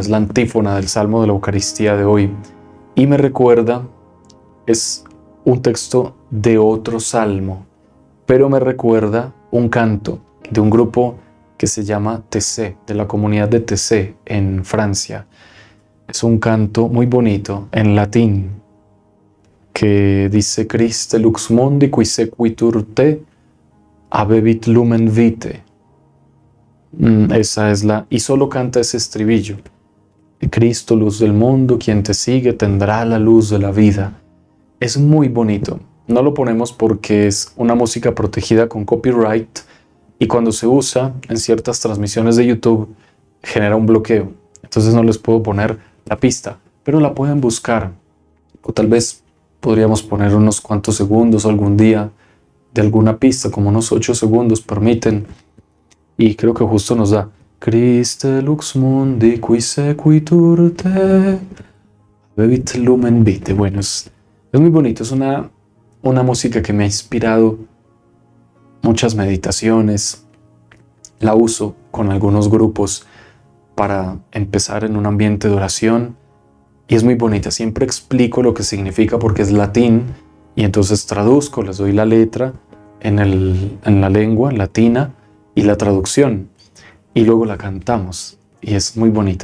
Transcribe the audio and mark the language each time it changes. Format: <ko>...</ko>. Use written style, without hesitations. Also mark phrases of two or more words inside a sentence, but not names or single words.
<es>Es la antífona del Salmo de la Eucaristía de hoy. Y me recuerda, es un texto de otro salmo, pero me recuerda un canto de un grupo que se llama TC, de la comunidad de TC en Francia. Es un canto muy bonito en latín que dice:</es> <la>Christe lux mundi qui sequitur te, habebit lumen vitae.</la> <es>Esa es y solo canta ese estribillo. Cristo, luz del mundo, quien te sigue tendrá la luz de la vida. Es muy bonito. No lo ponemos porque es una música protegida con copyright y cuando se usa en ciertas transmisiones de YouTube genera un bloqueo. Entonces no les puedo poner la pista, pero la pueden buscar. O tal vez podríamos poner unos cuantos segundos algún día de alguna pista, como unos 8 segundos permiten. Y creo que justo nos da.</es> <la>Christe lux mundi qui sequitur te, habebit lumen vitae.</la> <es>Bueno, es muy bonito, es una música que me ha inspirado muchas meditaciones. La uso con algunos grupos para empezar en un ambiente de oración y es muy bonita. Siempre explico lo que significa porque es latín y entonces traduzco, les doy la letra en la lengua latina y la traducción y luego la cantamos y es muy bonita.</es>